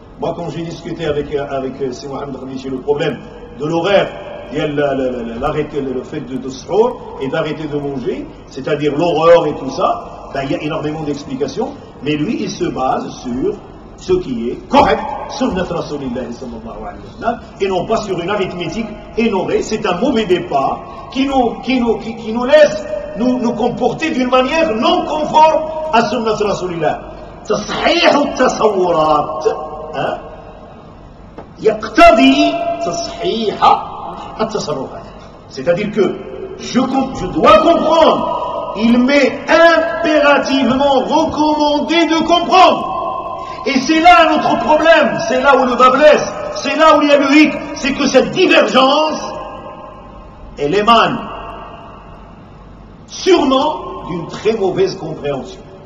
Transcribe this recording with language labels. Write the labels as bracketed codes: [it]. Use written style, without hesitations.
[fr] Moi, quand j'ai discuté avec Si Mohamed Khamichi le problème de l'horaire, le fait de sahur et d'arrêter de manger, c'est-à-dire l'horreur et tout ça, ben, il y a énormément d'explications, mais lui, il se base sur ce qui est correct, [ar] sunnat Rasulillah sallallahu alayhi wa sallam, [fr] et non pas sur une arithmétique énorée. C'est un mauvais départ qui nous laisse nous comporter d'une manière non conforme à [ar] sunnat Rasulillah. تصحيح التصورات يقتضي تصحيح التصرفات. [fr] C'est-à-dire que je dois comprendre, il m'est impérativement recommandé de comprendre. Et c'est là notre problème, c'est là où le bas blesse, c'est là où il y a le hic, c'est que cette divergence, elle émane sûrement d'une très mauvaise compréhension.